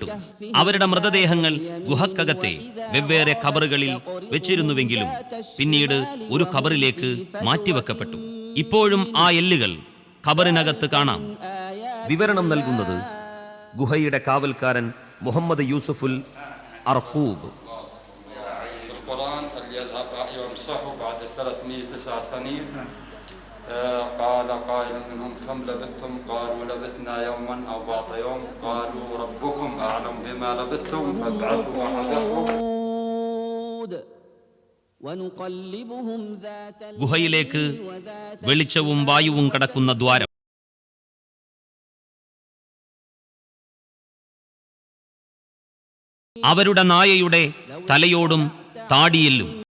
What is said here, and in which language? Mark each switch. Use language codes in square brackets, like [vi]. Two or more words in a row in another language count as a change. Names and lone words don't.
[ml] അവരുടെ മൃതദേഹങ്ങൾ ഗുഹക്കകത്തെ വെവ്വേറെ ഖബറുകളിൽ വെച്ചിരുന്നുവെങ്കിലും പിന്നീട് ഒരു ഖബറിലേക്ക് മാറ്റിവെക്കപ്പെട്ടു. ഇപ്പോഴും ആ എല്ലുകൾ ഖബറിനകത്ത് കാണാം. വിവരണം നൽകുന്നത് ഗുഹയുടെ കാവൽക്കാരൻ മുഹമ്മദ് യൂസുഫുൽ അർഖൂബ്. [ar] القرآن فليذهب يمسحوا بعد 309 سنين. قال قائل منهم كم لبثتم؟ قالوا لبثنا يوما أو بعض يوم. قالوا ربكم أعلم بما لبثتم فابعثوا أحدكم. [ml] ഗുഹയിലേക്ക് വെളിച്ചവും വായുവും കടക്കുന്ന ദ്വാരം. അവരുടെ നായയുടെ തലയോടും താടിയെല്ലും.